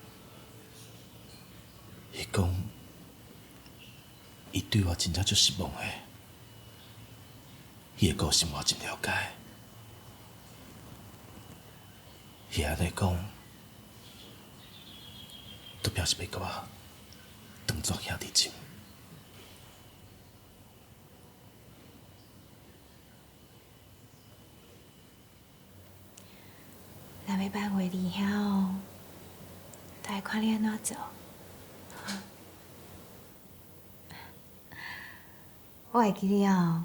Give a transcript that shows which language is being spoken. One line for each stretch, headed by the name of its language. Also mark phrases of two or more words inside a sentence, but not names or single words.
Min Nan Chinese: 伊讲伊对我真正足失望的。伊的个性我真了解，伊安尼讲，都表示要甲我当作兄弟情。若要挽回李兄哦，就要看你安怎做。我会记得哦。